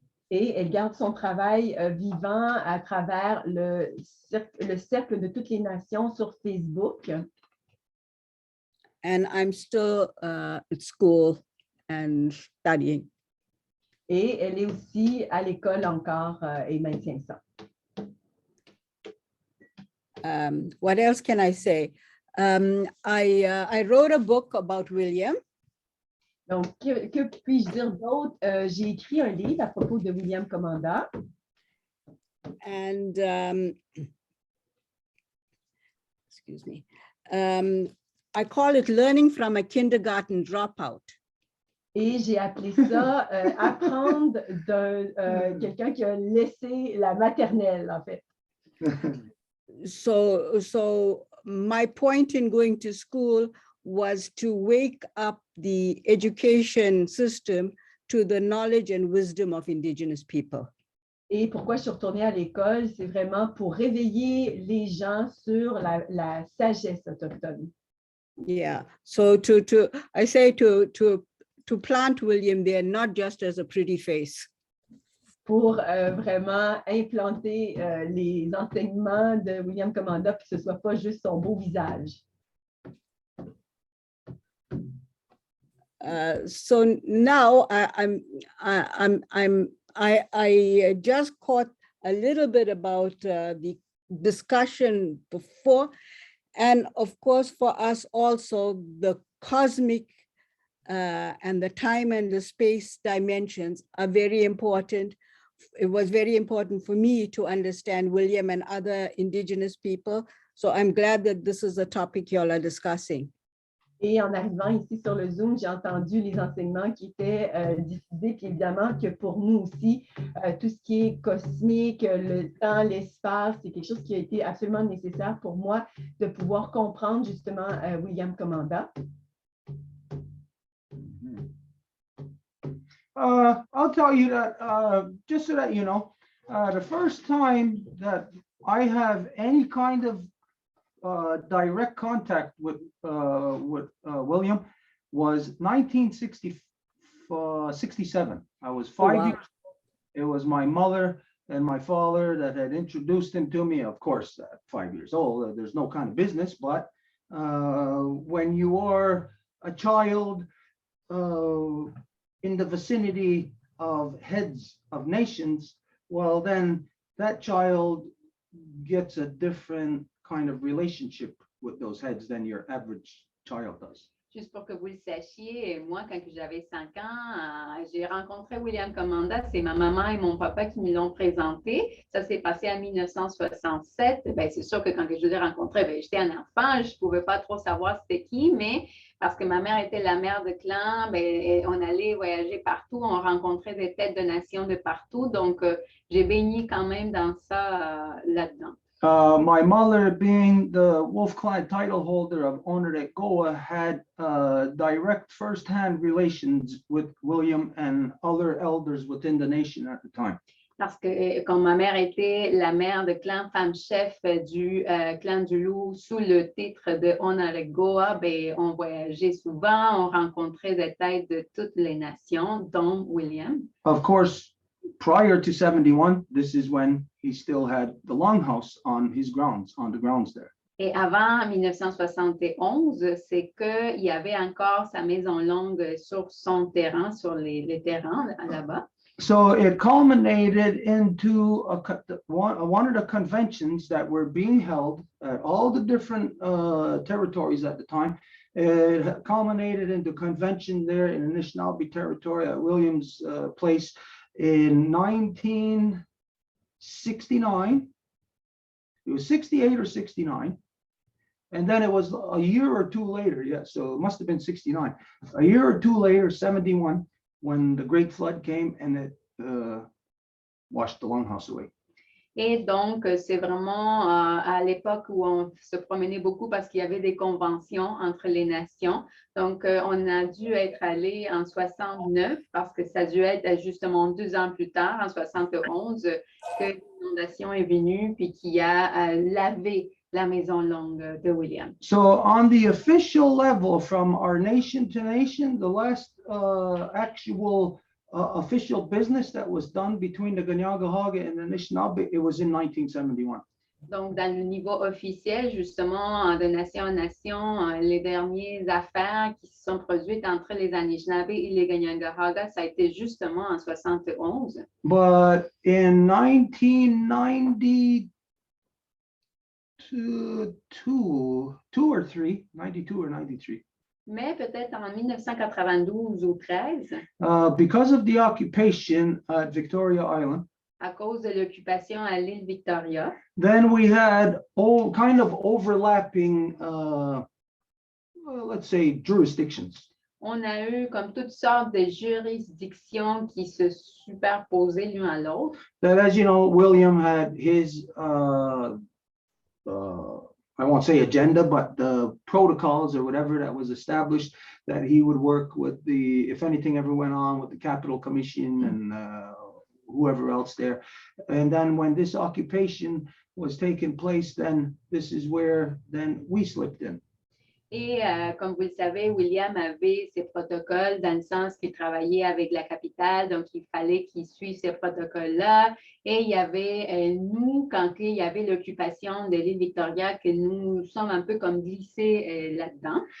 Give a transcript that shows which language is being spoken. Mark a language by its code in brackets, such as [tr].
[fr] Et elle garde son travail vivant à travers le cercle de toutes les nations sur Facebook. [en] And I'm still at school and studying. [fr] Et elle est aussi à l'école encore et maintient ça. [en] What else can I say? I wrote a book about William. [fr] Donc, que puis-je dire d'autre? J'ai écrit un livre à propos de William Commanda. [en] And excuse me, I call it Learning from a Kindergarten Dropout. [fr] Et j'ai appelé ça apprendre d'un quelqu'un qui a laissé la maternelle, en fait. [en] So my point in going to school was to wake up the education system to the knowledge and wisdom of Indigenous people. [fr] Et pourquoi je suis retournée à l'école, c'est vraiment pour réveiller les gens sur la sagesse autochtone. [en] Yeah, so I say to plant William there, not just as a pretty face. [fr] Pour vraiment implanter les enseignements de William Commanda, puis que ce ne soit pas juste son beau visage. [en] So now I just caught a little bit about the discussion before, and of course for us also the cosmic and the time and the space dimensions are very important. It was very important for me to understand William and other Indigenous people. So I'm glad that this is a topic you all are discussing. [fr] Et en arrivant ici sur le Zoom, j'ai entendu les enseignements qui étaient diffusés, puis évidemment que pour nous aussi, tout ce qui est cosmique, le temps, l'espace, c'est quelque chose qui a été absolument nécessaire pour moi de pouvoir comprendre justement William Commanda. [en] I'll tell you that, just so that you know, the first time that I have any kind of direct contact with William was 1967. I was 5 years old. It was my mother and my father that had introduced him to me. Of course, at 5 years old, there's no kind of business, but when you are a child in the vicinity of heads of nations, well, then that child gets a different kind of relationship with those heads than your average child does. [fr] Juste pour que vous le sachiez, moi, quand j'avais 5 ans, j'ai rencontré William Commanda. C'est ma maman et mon papa qui me l'ont présenté. Ça s'est passé en 1967. Ben, c'est sûr que quand je l'ai rencontré, ben, j'étais un enfant. Je ne pouvais pas trop savoir c'était qui, mais parce que ma mère était la mère de clan, ben, on allait voyager partout. On rencontrait des têtes de nations de partout. Donc, j'ai baigné quand même dans ça là-dedans. [en] My mother, being the Wolf Clan title holder of Onondaga, had direct first-hand relations with William and other elders within the nation at the time. [fr] Parce que comme ma mère était la mère de clan, femme chef du clan du Loup sous le titre de Onondaga, ben, on voyageait souvent, on rencontrait des têtes de toutes les nations, dont William. [en] Of course, prior to 71, this is when he still had the longhouse on his grounds, on the grounds there. [fr] Et avant 1971, c'est qu'il y avait encore sa maison longue sur son terrain, sur les terrains là-bas. [en] So it culminated into one of the conventions that were being held at all the different territories at the time. It culminated into convention there in Anishinaabe territory at Williams Place in 1969. It was 68 or 69. And then it was a year or two later, yeah, so it must have been 69. A year or two later, 71, when the Great Flood came and it washed the longhouse away. [fr] Et donc, c'est vraiment à l'époque où on se promenait beaucoup parce qu'il y avait des conventions entre les nations. Donc, on a dû être allé en 69 parce que ça a dû être justement 2 ans plus tard, en 71, que l'inondation est venue puis qui a lavé la maison longue de William. [en] So on the official level, from our nation to nation, the last actual official business that was done between the Ganyangahaga and the Anishinaabe, it was in 1971. [fr] Donc, dans le niveau officiel, justement, de nation en nation, les dernières affaires qui se sont produites entre les Anishinaabe et les Ganyangahaga, ça a été justement en 71. [en] But in 1992, 92 or 93. [fr] Mais peut-être en 1992 ou 13, [en] Because of the occupation at Victoria Island, [fr] à cause de l'occupation à l'île Victoria, [en] then we had all kind of overlapping, let's say, jurisdictions. [fr] on a eu comme toutes sortes de juridictions qui se superposaient l'une à l'autre. [en] That, as you know, William had his, I won't say agenda, but the protocols or whatever that was established, that he would work with the, if anything ever went on with the Capital Commission and whoever else there. And then when this occupation was taking place, then this is where then we slipped in. [fr] Et comme vous le savez, William avait ses protocoles dans le sens qu'il travaillait avec la capitale, donc il fallait qu'il suive ces protocoles-là. Et il y avait nous, quand il y avait l'occupation de l'île Victoria, que nous sommes un peu comme glissés là-dedans.